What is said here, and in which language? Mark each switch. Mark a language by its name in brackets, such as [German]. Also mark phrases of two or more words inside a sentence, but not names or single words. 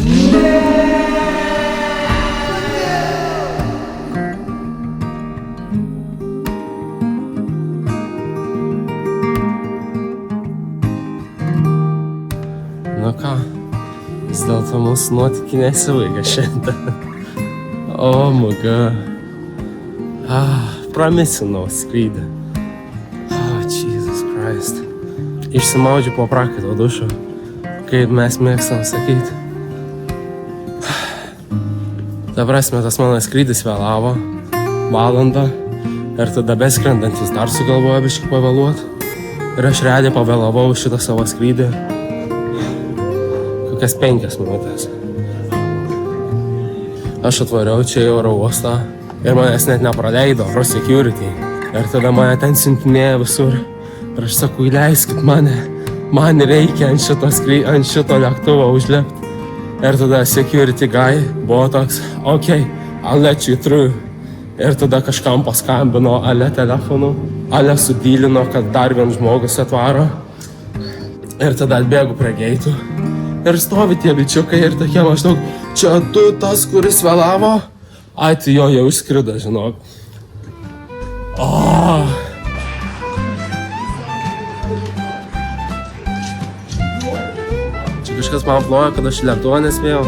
[Lithuanian] Nu ką, vis dėlto mūsų nuotykiai nesibaigia šiandien. [English] Oh my god. [Lithuanian] Pramisinau skrydį. [English] Jesus Christ. [Lithuanian] Išsimaudžiu po prakaito dušo, kaip mes mėgstam sakyti. Ta prasme, tas mano skrydis vėlavo valandą ir tada beskrendantis dar sugalvojo biškį pavėluoti. Ir aš realiai pavėlavau šitą savo skrydį kokias 5 minutės. Aš atvariau čia į oro uostą ir manęs net nepraleido pro security. Ir tada mane ten siuntinėjo visur. Ir aš sakau, įleiskit mane. Man reikia ant šito lėktuvo užlipti. Ir tada [English] security guy [Lithuanian] buvo toks, [English] okay, I'll let you through. [Lithuanian] Ir tada kažkam paskambino ale telefonu. Ale sudylino, kad dar vien žmogus atvaro. Ir tada atbėgu prie geitų. Ir stovi tie bičiukai ir tokie maždaug, čia tu tas, kuris vėlavo? Ai, tai jo jau išskrido, žinok. Čia kažkas man ploja, kad aš lėktuvą nespėjau.